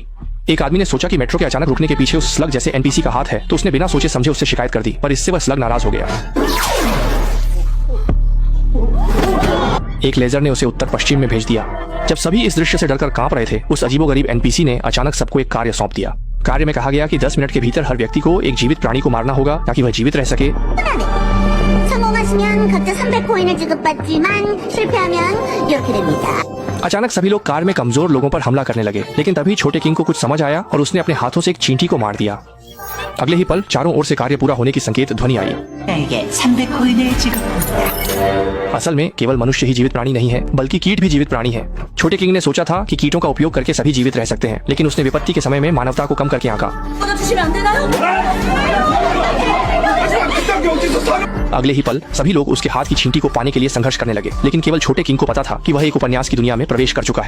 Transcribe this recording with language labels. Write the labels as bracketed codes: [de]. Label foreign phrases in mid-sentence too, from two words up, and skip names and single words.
[hi] एक आदमी ने सोचा कि मेट्रो के अचानक रुकने के पीछे उस स्लग जैसे एनपीसी का हाथ है, तो उसने बिना सोचे समझे उससे शिकायत कर दी, पर इससे वह स्लग नाराज हो गया। एक लेजर ने उसे उत्तर पश्चिम में भेज दिया। जब सभी इस दृश्य से डरकर कांप रहे थे, उस अजीबोगरीब एनपीसी ने अचानक सबको एक कार्य सौंप दिया। कार्य में कहा गया कि 10 मिनट के भीतर हर व्यक्ति को एक जीवित प्राणी को मारना होगा ताकि वह जीवित रह सके। [ko] 성공하시면 각자 300코인을 지급받지만 실패하면 이렇게 됩니다. [hi] अचानक सभी लोग कार में कमजोर लोगों पर हमला करने लगे, लेकिन तभी छोटे किंग को कुछ समझ आया और उसने अपने हाथों से एक चींटी को मार दिया। अगले ही पल चारों ओर से कार्य पूरा होने की संकेत ध्वनि आई। [ko] 300코인을 지급합니다. [hi] असल में केवल मनुष्य ही जीवित प्राणी नहीं है, बल्कि कीट भी जीवित प्राणी है। छोटे किंग ने सोचा था कि कीटों का उपयोग करके सभी जीवित रह सकते हैं, लेकिन उसने विपत्ति के समय में मानवता को कम करके आंका। अगले ही पल सभी लोग उसके हाथ की चींटी को पाने के लिए संघर्ष करने लगे, लेकिन केवल छोटे किंग को पता था कि वह एक उपन्यास की दुनिया में प्रवेश कर चुका है।